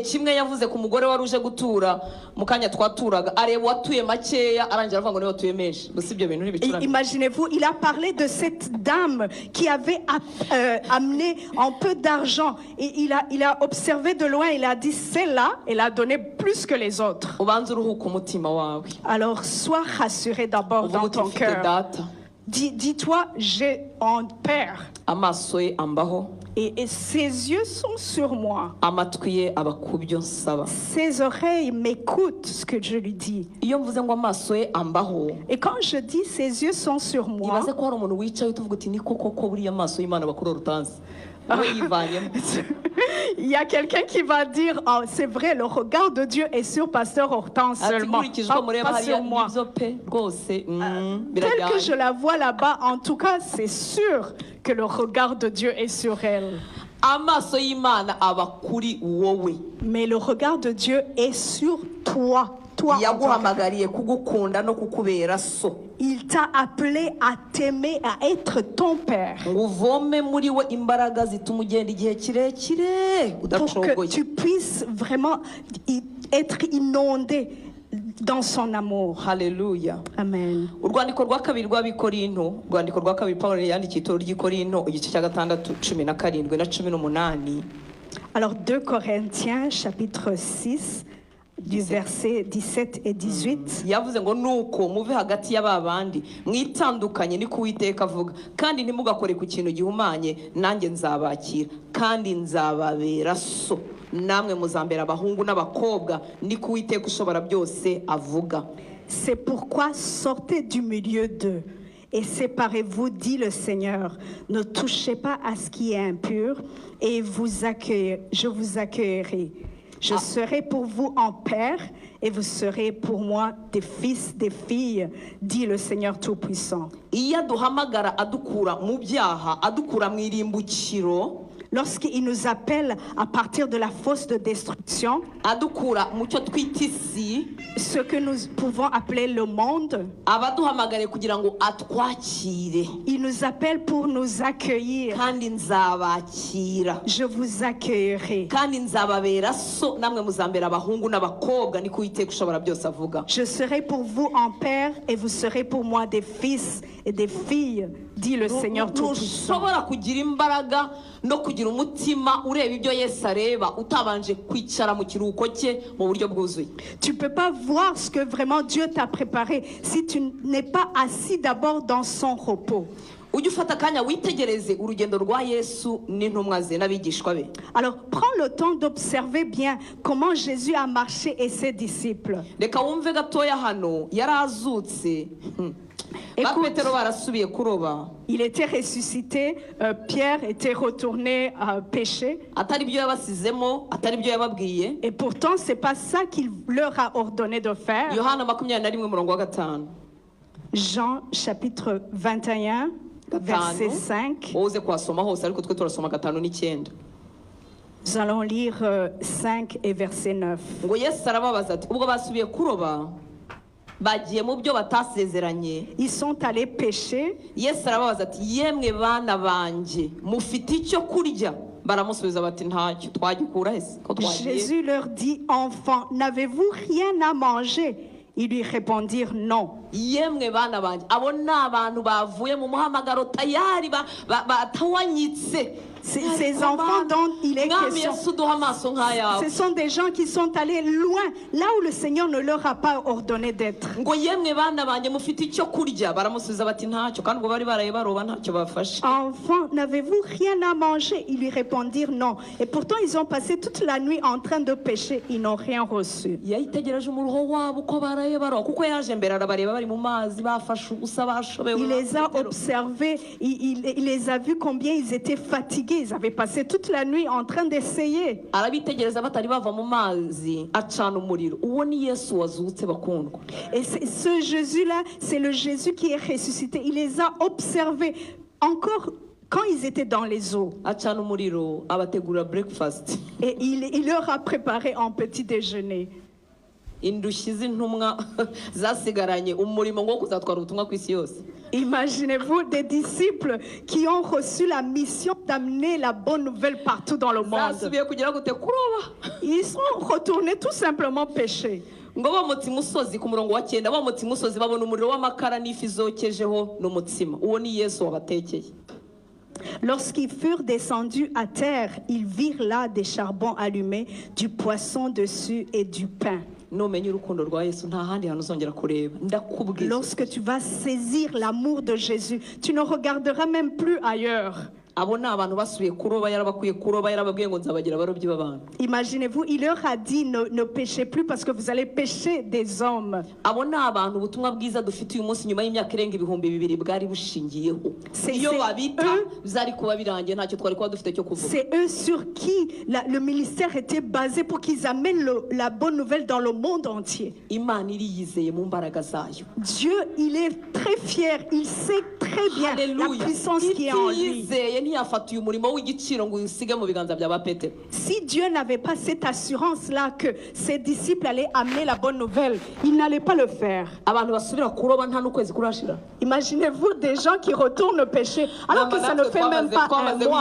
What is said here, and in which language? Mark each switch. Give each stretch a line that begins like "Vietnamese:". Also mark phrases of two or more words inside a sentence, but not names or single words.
French: Imaginez-vous, il a parlé de cette dame qui avait amené un peu d'argent, et il a observé de loin, il a dit celle-là, elle a donné plus que les autres. Alors sois rassuré d'abord dans ton cœur. Dis-toi, j'ai un père. Et ses yeux sont sur moi.
Kinyarwanda: amatwi ye aba ku byo nsaba.
French: Ses oreilles m'écoutent ce que je lui dis.
Kinyarwanda: Iyo mvuze ngo amaso ye ambaho,
French: Et quand je dis ses yeux sont sur moi,
Kinyarwanda: ibaze ko hari umuntu wicaye utuvuga uti niko koko buriya amaso y'Imana bakuru rutanzi we yivanyemo.
French: il y a quelqu'un qui va dire, oh, c'est vrai, le regard de Dieu est sur Pasteur Hortense
Kinyarwanda: ati
French: seulement,
Kinyarwanda: nkurikije uko mureba
French: pas
Kinyarwanda: hariya
French: sur moi.
Kinyarwanda: nibyo pe rwose
French: Tel que
Kinyarwanda: birajyanye.
French: je la vois là-bas, en tout cas, c'est sûr que le regard de Dieu est sur elle.
Kinyarwanda: Amaso y'Imana aba kuri wowe.
French: Mais le regard de Dieu est sur toi. Toi, en tant que-
Kinyarwanda: Yaguhamagariye kugukunda no kukubera so.
French: il t'a appelé à t'aimer, à être ton Père.
Kinyarwanda: Ngo uvome muri we imbaraga zituma ugenda igihe kirekire
French: Pour que
Kinyarwanda: udacogoye.
French: tu puisses vraiment être inondé dans son amour.
Kinyarwanda: Haleluya. Amen. Urwandiko rwa kabiri rw'Abikorinto, urwandiko rwa kabiri Pawulo yandikiye itorero ry'Ikorinto igice cya 6 17 na 18.
French: Alors 2 Corinthiens chapitre 6 du verset 17 et 18.
Kinyarwanda: Yavuze ngo nuko muve hagati y'aba bandi mwitandukanye ni kuwiteka avuga, kandi ntimugakore ku kintu gihumanye, nanjye nzabakira kandi nzababera so, namwe muzambera abahungu n'abakobwa, ni kuwiteka ushobora byose avuga.
French: C'est pourquoi sortez du milieu d'eux et séparez-vous, dit le Seigneur. Ne touchez pas à ce qui est impur et je vous accueillerai. Je serai pour vous en père et vous serez pour moi des fils, des filles, dit le Seigneur Tout-Puissant.
Kinyarwanda: Iyo aduhamagara adukura mu byaha, adukura mu irimbukiro,
French: Lorsqu'il nous appelle à partir de la fosse de destruction,
Kinyarwanda: adukura mu cyo twita isi,
French: ce que nous pouvons appeler le monde,
Kinyarwanda: abaduhamagare kugira ngo atwakire,
French: il nous appelle pour nous accueillir.
Kinyarwanda: kandi nzabakira
French: Je vous accueillerai.
Kinyarwanda: kandi nzababera so, namwe muzambera abahungu n'abakobwa, ni kuwiteka ushobora byose avuga.
French: Je serai pour vous en père et vous serez pour moi des fils et des filles, dit le Seigneur Tout-Puissant.
Kinyarwanda: Ntushobora kugira imbaraga no kugira umutima ureba ibyo Yesu areba utabanje kwicara mu kiruhuko cye mu buryo bwuzuye.
French: Tu ne peux pas voir ce que vraiment Dieu t'a préparé si tu n'es pas assis d'abord dans son repos.
Kinyarwanda: Ujye ufata akanya witegereze urugendo rwa Yesu n'intumwa ze n'abigishwa be.
French: Alors prends le temps d'observer bien comment Jésus a marché et ses disciples.
Kinyarwanda: Reka wumve gatoya hano yarazutse. Ba
French: Écoute.
Kinyarwanda: Petero barasubiye kuroba,
French: Il était ressuscité, Pierre était retourné pécher.
Kinyarwanda: atari byo yabasizemo, atari byo yababwiye.
French: Et pourtant, ce n'est pas ça qu'il leur a ordonné de faire.
Kinyarwanda: Yohana 21:5.
French: Jean chapitre 21, verset 5.
Kinyarwanda: Wowe uze kuhasoma hose ariko twe turasoma 5 n'9.
French: Nous allons lire 5 et verset 9.
Kinyarwanda: Ngo Yesu arababaza ati ubwo basubiye kuroba bagiye mu byo batasezeranye.
French: Ils sont allés pécher.
Kinyarwanda: Yesu arababaza ati yemwe bana banjye mufite icyo kurya? Baramusubiza bati ntacyo. Twagikura hese ko twagiye?
French: Jésus leur dit, enfants, n'avez-vous rien à manger? Ils lui répondirent non.
Kinyarwanda: Yemwe bana banjye, abo ni abantu bavuye mu muhamagaro tayari batawanyitse.
French: Ces enfants dont il est
Kinyarwanda: Mwami
French: question,
Kinyarwanda: Yesu duha amaso nk'ayawe.
French: ce sont des gens qui sont allés loin, là où le Seigneur ne leur a pas ordonné d'être.
Kinyarwanda: Ngo yemwe bana banjye mufite icyo kurya? Baramusubiza bati ntacyo, kandi ubwo bari baraye baroba ntacyo bafashe.
French: Enfants, n'avez-vous rien à manger? Ils lui répondirent non. Et pourtant, ils ont passé toute la nuit en train de pécher. Ils n'ont rien reçu.
Kinyarwanda: Yayitegereje umuruho wabo uko baraye baroba, kuko yaje mbere arabareba bari mu mazi bafashe ubusa bashobewe.
French: Il les a observés, il les a vus combien ils étaient fatigués. Ils avaient passé toute la nuit en train d'essayer.
Kinyarwanda: Arabitegereza batari bava mu mazi acana umuriro. Uwo ni Yesu wazutse bakundwa.
French: Et ce Jésus-là, c'est le Jésus qui est ressuscité. Il les a observés encore quand ils étaient dans les eaux.
Kinyarwanda: Acana umuriro abategura breakfast.
French: Et il leur a préparé un petit déjeuner.
Kinyarwanda: Indushyi z'intumwa zasigaranye umurimo ngo kuzatwara ubutumwa ku isi yose.
French: Imaginez-vous des disciples qui ont reçu la mission d'amener la bonne nouvelle partout dans le monde.
Kinyarwanda: Zasubiye kugira gute kuroba.
French: Ils sont retournés tout simplement pécher.
Kinyarwanda: Ngo bamutse imusozi ku murongo wa 9, bamutse imusozi babona umuriro w'amakara n'ifi zokejeho n'umutsima. Uwo ni Yesu wabatekeye.
French: Lorsqu'ils furent descendus à terre, ils virent là des charbons allumés, du poisson dessus et du pain.
Kinyarwanda: Numenya urukundo rwa Yesu nta handi hantu uzongera kureba. Ndakubwiza.
French: Lorsque tu vas saisir l'amour de Jésus, tu ne regarderas même plus ailleurs.
Kinyarwanda: abo ni abantu basubiye kuroba, yarabakwiye kuroba, yarababwiye ngo nzabagira abarobyi b'abantu.
French: Imaginez-vous, il leur a dit ne péchez plus parce que vous allez pécher des hommes.
Kinyarwanda: Abo ni abantu ubutumwa bwiza dufite uyu munsi nyuma y'imyaka irenga 2000 bwari bushingiyeho. Iyo babita bizari kuba birangiye ntacyo twari kuba dufite cyo kuvuga.
French: C'est eux sur qui le ministère était basé pour qu'ils amènent la bonne nouvelle dans le monde entier.
Kinyarwanda: Imana iriyizeye mu mbaraga zayo.
French: Dieu, il est très fier, il sait très bien la puissance qui est en lui. Si Dieu n'avait pas cette assurance-là que ses disciples allaient amener la bonne nouvelle, il n'allait pas le faire. Imaginez-vous des gens qui retournent pécher alors que ça ne fait même pas un mois.